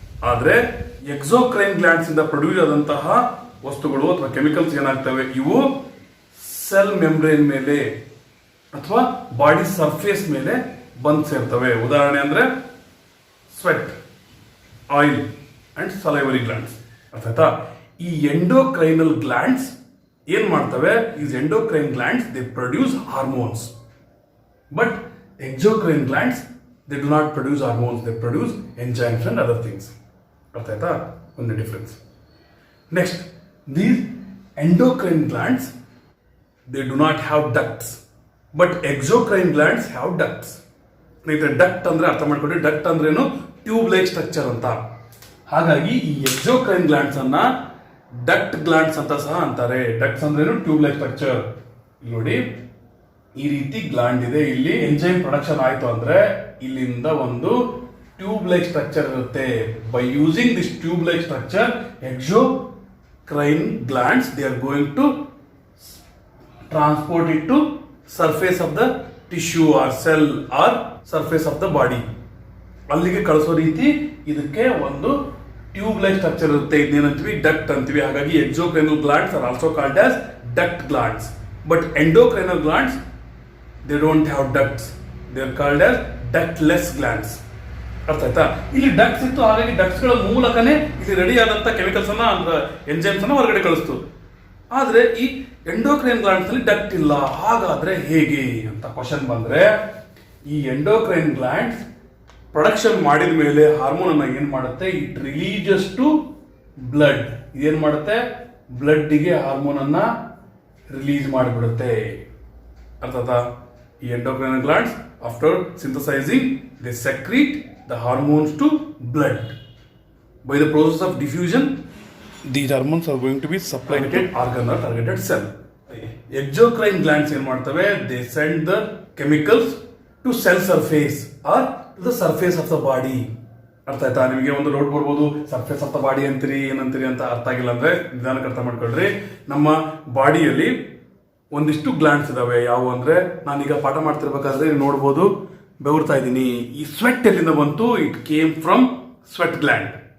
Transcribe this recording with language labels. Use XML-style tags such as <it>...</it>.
<kn>ಆದ್ರೆ exocrine glands ಇಂದ produce ಆದಂತಹ ವಸ್ತುಗಳು ಅಥವಾ ಕೆಮಿಕಲ್ಸ್ ಏನಾಗ್ತವೆ? ಇವು ಸೆಲ್ ಮೆಂಬ್ರೇನ್ ಮೇಲೆ ಅಥವಾ ಬಾಡಿ ಸರ್ಫೇಸ್ ಮೇಲೆ ಬಂದ್ ಸೇರ್ತವೆ. ಉದಾಹರಣೆ ಅಂದ್ರೆ sweat, oil and salivary glands. ಅರ್ಥ ಆಯ್ತಾ? ಈ ಎಂಡೋಕ್ರೈನಲ್ ಗ್ಲ್ಯಾಂಡ್ಸ್ ಏನ್ ಮಾಡ್ತವೆ?</kn> <en>Is endocrine glands they produce hormones, but exocrine glands they do not produce hormones, they produce enzymes and other things.</en> <kn>ಅರ್ಥ ಆಯ್ತಾ? ಒಂದು difference.</kn> <en>Next, these endocrine glands they do not have ducts, but exocrine glands have ducts.</en> <kn>ಸ್ನೇಹಿತರೆ, duct ಅಂದ್ರೆ ಅರ್ಥ ಮಾಡ್ಕೊಳ್ಳಿ. Duct ಅಂದ್ರೇನು? Tube like structure ಅಂತ. ಹಾಗಾಗಿ ಈ ಎಕ್ಸೋಕ್ರೈನ್ ಗ್ಲ್ಯಾಂಡ್ಸ್ ಅನ್ನ ಡಕ್ಟ್ ಗ್ಲ್ಯಾಂಡ್ಸ್ ಅಂತ ಸಹ ಅಂತಾರೆ. ಡಕ್ಟ್ಸ್ ಅಂದ್ರೇನು? Tube like structure. ನೋಡಿ, ಈ ರೀತಿ ಗ್ಲ್ಯಾಂಡ್ ಇದೆ. ಇಲ್ಲಿ ಎಂಜೈಮ್ ಪ್ರೊಡಕ್ಷನ್ ಆಯ್ತು ಅಂದ್ರೆ ಇಲ್ಲಿಂದ ಒಂದು ಟ್ಯೂಬ್ ಲೈಕ್ ಸ್ಟ್ರಕ್ಚರ್ ಇರುತ್ತೆ.</kn> <en>By using this tube like structure exocrine glands they are going to transport it to surface of the tissue or cell or surface of the body.</en> <kn>ಅಲ್ಲಿಗೆ ಕಳಿಸೋ ರೀತಿ ಇದಕ್ಕೆ ಒಂದು tube like structure ಇರುತ್ತೆ. ಇದನ್ನೇನಂತೀವಿ duct ಅಂತೀವಿ.</kn> <en>ಹಾಗಾಗಿ exocrine glands are also called as duct glands, but endocrine glands they don't have ducts, they are called as ductless glands.</en> <kn>ಅರ್ಥ ಆಯ್ತಾ? ಇಲ್ಲಿ ಡಕ್ಟ್ಸ್ ಇತ್ತು, ಹಾಗಾಗಿ ಡಕ್ಟ್ಸ್ ಗಳ ಮೂಲಕನೇ ಇಲ್ಲಿ ರೆಡಿ ಆದಂತ ಕೆಮಿಕಲ್ಸ್ ಅನ್ನ ಅಂದ್ರೆ ಎಂಜೈಮ್ಸ್ ಅನ್ನ ಹೊರಗಡೆ ಕಳಿಸ್ತು. ಆದ್ರೆ ಈ ಎಂಡೋಕ್ರೈನ್ ಗ್ಲಾಂಡ್ಸ್ ನಲ್ಲಿ ಡಕ್ಟ್ ಇಲ್ಲ. ಹಾಗಾದ್ರೆ ಹೇಗೆ ಅಂತ ಕ್ವಶನ್ ಬಂದ್ರೆ, ಈ ಎಂಡೋಕ್ರೈನ್ ಗ್ಲಾಂಡ್ಸ್ ಪ್ರೊಡಕ್ಷನ್ ಮಾಡಿದ ಮೇಲೆ ಹಾರ್ಮೋನ್ ಅನ್ನ ಏನ್ ಮಾಡುತ್ತೆ,</kn> <en>It releases to blood.</en> <kn>ಇದೇನ್ ಮಾಡುತ್ತೆ, ಬ್ಲಡ್ ಗೆ ಹಾರ್ಮೋನ್ ಅನ್ನ ರಿಲೀಸ್ ಮಾಡಿಬಿಡುತ್ತೆ. ಅರ್ಥ ಆಯ್ತಾ?</kn> <en>ಈ endocrine glands after synthesizing they secrete the hormones to blood. By the process of diffusion, these hormones are going to be supplied to organ or targeted cell. Exocrine glands</en> <kn>ಏನು ಮಾಡ್ತವೆ,</kn> <en>they send the chemicals to cell surface or to the surface of the body.</en> <kn>ಅರ್ಥ ಆಯ್ತಾ? ನಿಮಗೆ ಒಂದು doubt ಬರ್ಬೋದು, surface of the body ಅಂತೀರಿ ಏನಂತೀರಿ ಅಂತ ಅರ್ಥ ಆಗಿಲ್ಲ ಅಂದ್ರೆ ನಿಧಾನಕ್ಕೆ ಅರ್ಥ ಮಾಡ್ಕೊಳ್ರಿ. ನಮ್ಮ ಬಾಡಿಯಲ್ಲಿ ಒಂದಿಷ್ಟು ಗ್ಲ್ಯಾಂಡ್ಸ್ ಇದಾವೆ. ಯಾವುವು ಅಂದ್ರೆ, ನಾನೀಗ ಪಾಠ ಮಾಡ್ತಿರ್ಬೇಕಾದ್ರೆ ನೀವು ನೋಡ್ಬೋದು ಬೆವರ್ತಾ ಇದ್ದೀನಿ. ಈ ಸ್ವೆಟ್ ಎಲ್ಲಿಂದ ಬಂತು?</kn> <en>It came from sweat gland.</en>